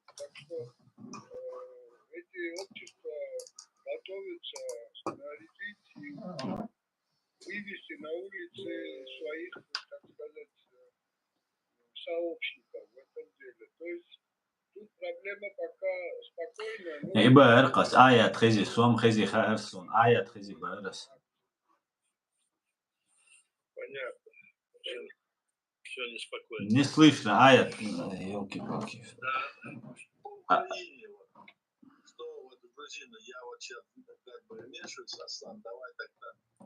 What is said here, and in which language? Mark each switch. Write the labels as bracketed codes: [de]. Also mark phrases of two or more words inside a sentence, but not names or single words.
[ru] Так что эти общества готовятся снарядить и вывести на улицы своих, так сказать, сообщников в этом деле. То есть тут проблема пока спокойная. Иба Эркас, Аят Хези, Суам Хези Харсон, Аят Хези Барас. Понятно. Все неспокойно. Не слышно, Аят. Елки-палки. Да. Что вот грузины, я вот сейчас как бы вмешиваюсь, Аслан, давай тогда.